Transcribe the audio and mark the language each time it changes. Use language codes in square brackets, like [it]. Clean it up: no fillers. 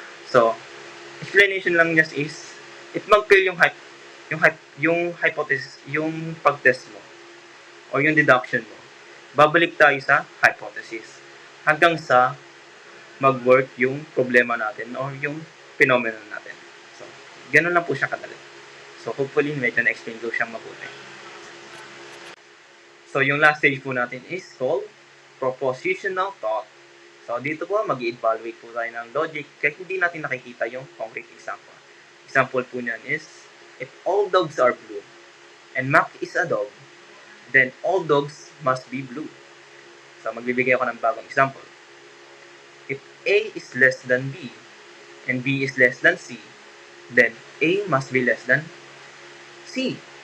[tl] So, explanation lang niya is, if mag-fail yung hypothesis, yung pag-test mo, o yung deduction mo, babalik tayo sa hypothesis hanggang sa mag-work yung problema natin or yung phenomenon natin. So, ganun lang po siya kadali. So, hopefully, medyo na-explain ko siyang mabuti. So, yung last stage po natin is called propositional thought. So, dito po, mag-evaluate po tayo ng logic kahit hindi natin nakikita yung concrete example. Example po niyan is, [en] if all dogs are blue and Mac is a dog, then all dogs must be blue. [tl] So, magbibigay ako ng bagong example. [en] If A is less than B and B is less than C, then A must be less than C.